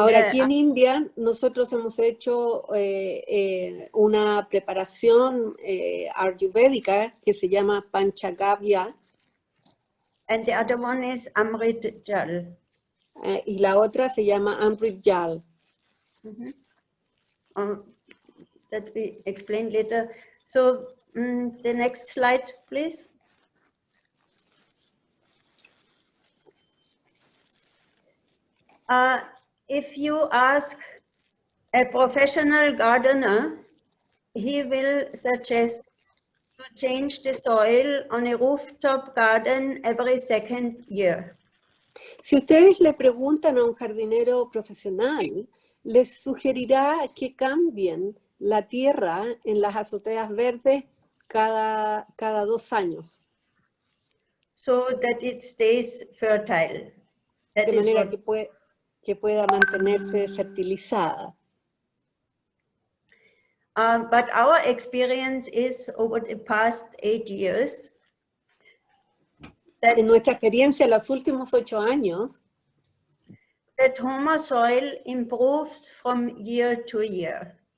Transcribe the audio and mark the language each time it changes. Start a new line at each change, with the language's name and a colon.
Spanish: ahora, aquí en India nosotros hemos hecho una preparación ayurvédica que se llama Panchagavya.
English: And the other one is Amrit Jal.
Spanish: Y la otra se llama Amrit Jal.
English: That we explain later. So the next slide, please. If you ask a professional gardener, he will suggest to change the soil on a rooftop garden every second year. Si ustedes le preguntan a un jardinero profesional, les sugerirá que cambien la tierra en las azoteas verdes cada 2 años. So that it stays fertile. That
Spanish: de manera que pueda mantenerse fertilizada.
English: But our experience is over the past 8 years.
Spanish: En nuestra experiencia en los últimos 8 años,
English: that Homa soil improves from year to year.